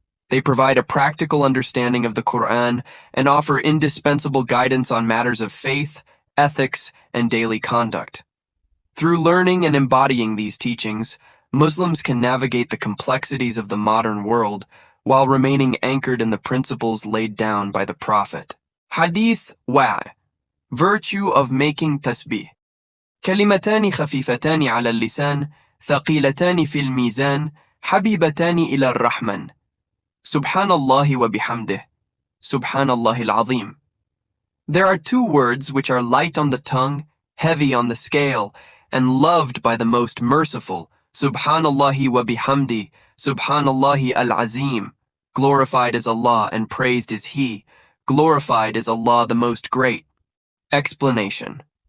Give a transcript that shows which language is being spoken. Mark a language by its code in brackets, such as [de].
[en] They provide a practical understanding of the Qur'an and offer indispensable guidance on matters of faith, ethics, and daily conduct. Through learning and embodying these teachings, Muslims can navigate the complexities of the modern world while remaining anchored in the principles laid down by the Prophet. Hadith wa. Virtue of making tasbeeh. [ar] كلمتان خفيفتان على اللسان ثقيلتان في الميزان حبيبتان إلى الرحمن SubhanAllahi wa bihamdi SubhanAllahi al-azeem. [en] There are two words which are light on the tongue, heavy on the scale, and loved by the Most Merciful, SubhanAllahi wa bihamdi SubhanAllahi al-azeem. Glorified is Allah and praised is He. Glorified is Allah the Most Great. Explanation.